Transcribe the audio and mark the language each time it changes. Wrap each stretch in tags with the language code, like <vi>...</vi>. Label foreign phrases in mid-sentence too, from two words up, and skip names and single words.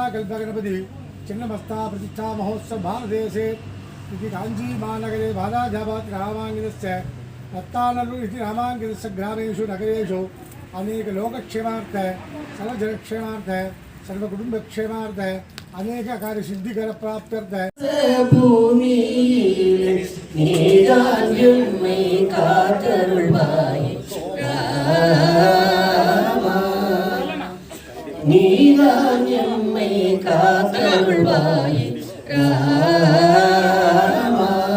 <sa>कल्प गणपति चिन्नमस्ता प्रतिष्ठा महोत्सव भारतदेशे इति कांची महानगरे बालाजाबाद रामांगिनस्य रत्तानल्लूरु इति रामांगिनस्य ग्रामेषु नगरेषु अनेक लोकक्षेमार्थ सर्वजनक्षेमार्थ सर्वकुटुम्बक्षेमार्थ अनेक कार्य सिद्धिकर प्राप्त्यर्थ</sa> <ta>பூமியிலே நீதான் எம்மை காத்தருள்வாய் ராமா, நீதான் எம்மை காத்தருள்வாய் ராமா.</ta>